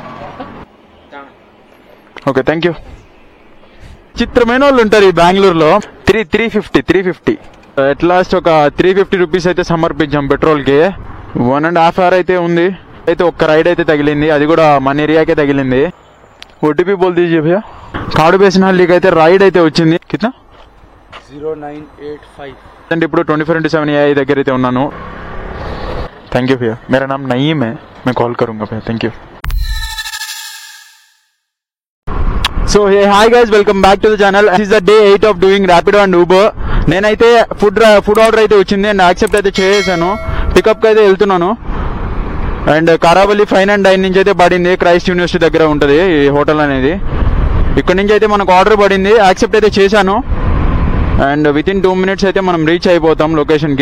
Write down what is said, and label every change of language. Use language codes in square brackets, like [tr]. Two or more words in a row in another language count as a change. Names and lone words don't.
[en] Okay thank you. [te] చిత్రమైన వాళ్ళు ఉంటారు ఈ బెంగళూరులో. 350 [en] at last [te] ఒక 350 రూపీస్ అయితే సమర్పించాం పెట్రోల్ కి. 1.5 hour అయితే ఉంది. అయితే ఒక్క రైడ్ అయితే తగిలింది, అది కూడా మన ఏరియాకే తగిలింది. [hi] ओटीपी बोल दीजिए भैया. కాడు బేసినహల్లీకి అయితే రైడ్ అయితే వచ్చింది. కిतना 0985 [te] అంటే ఇప్పుడు 24/7 AI దగ్గర అయితే ఉన్నాను. [en] thank you [hi] भैया. मेरा नाम नईम है, मैं कॉल करूंगा भैया. [en] thank you. So hey hi guys, welcome back to the channel. This is the day 8 of doing Rapido and Uber. [te] నేనైతే [en] food order [te] అయితే వచ్చింది [en] and accept [te] అయితే చేసేసాను. పికప్కి అయితే వెళ్తున్నాను. అండ్ కారావలి ఫైన్ అండ్ డైన్ నుంచి అయితే పడింది. క్రైస్ట్ యూనివర్సిటీ దగ్గర ఉంటుంది ఈ హోటల్ అనేది. ఇక్కడ నుంచి అయితే మనకు ఆర్డర్ పడింది, యాక్సెప్ట్ అయితే చేశాను. [en] and within 2 minutes [te] అయితే మనం రీచ్ అయిపోతాం లొకేషన్కి.